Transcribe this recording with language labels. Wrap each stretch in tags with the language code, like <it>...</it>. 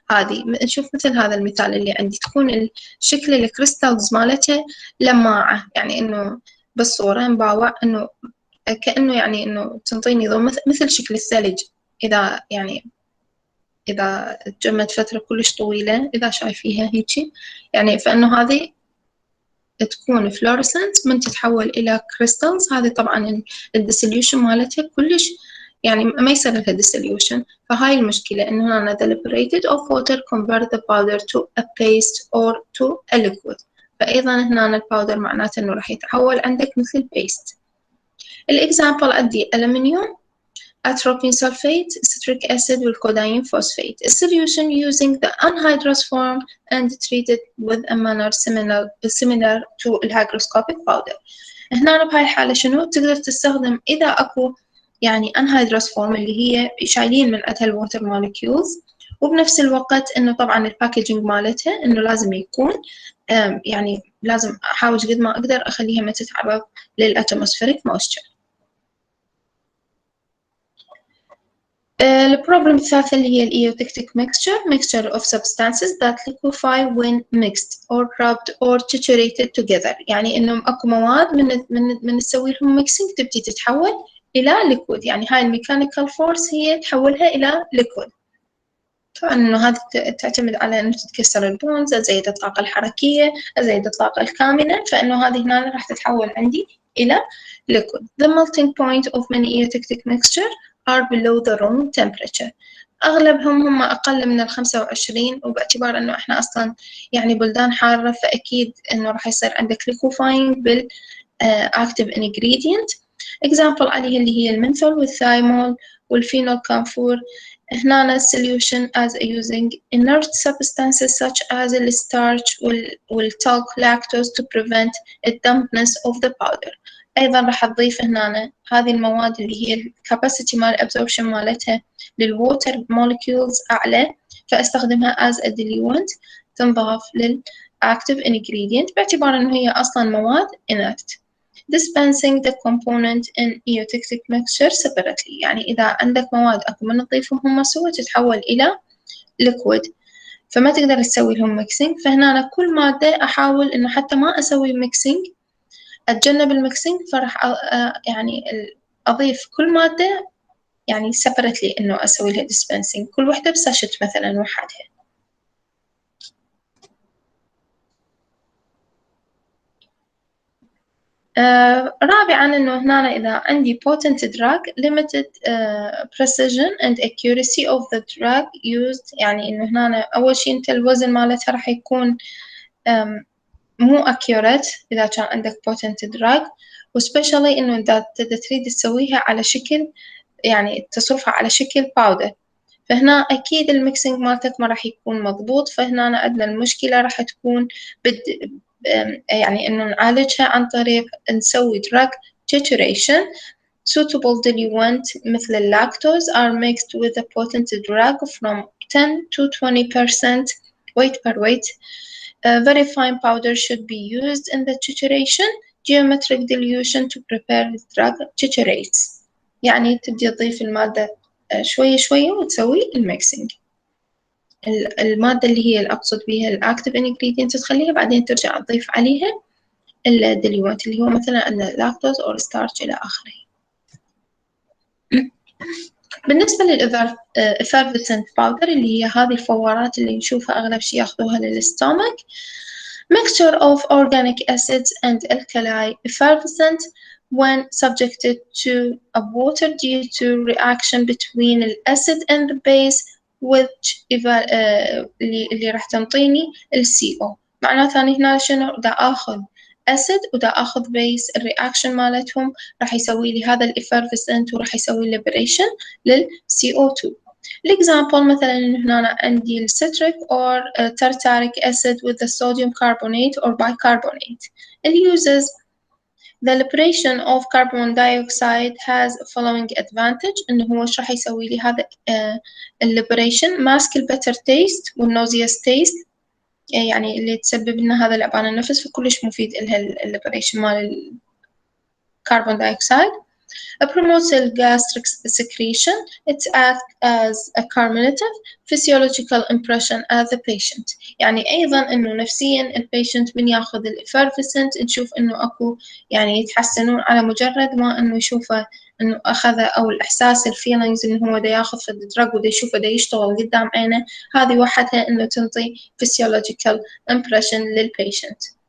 <ar>هذه نشوف مثل هذا المثال اللي عندي، تكون الشكل الكريستالز مالتها لماعة، يعني إنه بالصورة مباوع إنه كأنه يعني إنه تنطيني ضوء مثل شكل الثلج، إذا تجمد فترة كلش طويلة إذا شايفيها هيجي، يعني فإنه هذه تكون فلورسنت من تتحول إلى كريستالز. هذه طبعا الديسوليوشن مالتها كلش يعني ما يصير لها dissolution. فهاي المشكلة إنه هنا</ar> <en>the liberated of water convert the powder to a paste or to a liquid.</en> <ar>فأيضا هنا الباودر معناته إنه راح يتحول عندك مثل paste.</ar> <en>الإكزامبل عندي ألمنيوم atropine sulfate, citric acid والكوداين phosphate. A solution using the anhydrous form and treated with a manner similar to الhygroscopic powder.</en> <ar>هنا بهاي الحالة شنو تقدر تستخدم إذا أكو يعني anhydrous form اللي هي شايلين من عندها الووتر molecules، وبنفس الوقت إنه طبعا الباكجينج مالتها إنه لازم يكون يعني لازم أحاول قد ما أقدر أخليها ما تتعرض للأتموسفيريك مويستشر. البروبلم الثالثة اللي هي الإيوتكتيك</ar> <en>mixture of substances that liquefy when mixed or rubbed or triturated together.</en> <ar>يعني إنه أكو مواد من نسوي لهم mixing تبتدي تتحول إلى liquid، يعني هاي الميكانيكال فورس هي تحولها إلى liquid. طبعا إنه هذا تعتمد على إنه تتكسر البونز، أزيد الطاقة الحركية، أزيد الطاقة الكامنة، فإنه هذه هنا راح تتحول عندي إلى liquid.</ar> <en>The melting point of many eutectic mixture are below the room temperature.</en> <ar>أغلبهم هم أقل من 25، وباعتبار إنه إحنا أصلاً يعني بلدان حارة فأكيد إنه راح يصير عندك liquefying بال active ingredient. example عليه اللي هي المنثول والثايمول والفينول كامفور.</ar> <en>هنا solution as using inert substances such as the starch والtalc lactose to prevent the dampness of the powder.</en> <ar>أيضا راح أضيف هنا هذه المواد اللي هي الكاباسيتي مال absorption مالتها للwater molecules أعلى، فأستخدمها as a diluent تنضاف للactive ingredient باعتبار إنه هي أصلا مواد inert.</ar> <en>Dispensing the component in eutectic mixture separately.</en> <ar>يعني إذا عندك مواد أكو من تضيفهم هم سوا تتحول إلى liquid، فما تقدر تسوي لهم mixing. فهنا أنا كل مادة أحاول إنه حتى ما أسوي mixing، أتجنب الميكسينج، فراح يعني أضيف كل مادة يعني separately إنه أسوي لها dispensing، كل وحدة بساشت مثلا وحدها. رابعا إنه هنا إذا عندي</ar> <en>potent drug limited precision and accuracy of the drug used.</en> <ar>يعني إنه هنا أول شيء أنت الوزن مالتها راح يكون مو accurate إذا كان عندك potent drug، وسبيشالي إنه إذا تريد تسويها على شكل يعني تصرفها على شكل باودر، فهنا أكيد الميكسينج مالتك ما راح يكون مضبوط. فهنا عندنا المشكلة راح تكون يعني إنه نعالجها عن طريق نسوي drug titration.</ar> <en>Suitable diluent مثل اللاكتوز are mixed with a potent drug from 10 to 20% weight per weight. Very fine powder should be used in the titration. Geometric dilution to prepare the drug titerates.</en> <ar>يعني تبدي تضيف المادة شوية شوية وتسوي الميكسينج. المادة اللي هي الأقصد بها الأكتيف ingredient تخليها، بعدين ترجع تضيف عليها الديليوانت اللي هو مثلا اللاكتوز أو الستارش إلى آخره. بالنسبة للإفرفسنت باودر اللي هي هذه الفوارات اللي نشوفها أغلب شيء ياخذوها للستومك.</ar> <en>Mixture of organic acids and alkali effervescent when subjected to a water due to reaction between the acid and the base which</en> <ar>اللي راح تنطيني</ar> <en>CO.</en> <ar>معناتها هنا شنو دا آخذ acid ودا آخذ base، الرياكشن مالتهم راح يسوي لي هذا الإفرفسنت وراح يسوي liberation للCO2. الإكزامبل مثلا هنا عندي الستريك</ar> <en>or tartaric acid with the sodium carbonate or bicarbonate. It uses the liberation of carbon dioxide has following advantage</en> <ar>إنه هو إيش راح يسوي لي هذا liberation ماسك البتر taste والنوزيوس taste، يعني اللي تسبب لنا هذا العبان النفس، فكلش مفيد إلها liberation مال الكربون دايوكسيد.</ar> <en>It promotes the gastric secretion. It acts as a carminative physiological impression as the patient.</en> <ar>يعني أيضا إنه نفسيا البيشنت من ياخذ الإفرفسنت نشوف إنه أكو يعني يتحسنون على مجرد ما إنه يشوفه إنه أخذه، أو الإحساس الفيلينجز إنه هو دا ياخذ في الدرج ودا يشوفه دا يشتغل قدام عينه، هذه وحدها إنه تنطي physiological impression للبيشنت.</ar>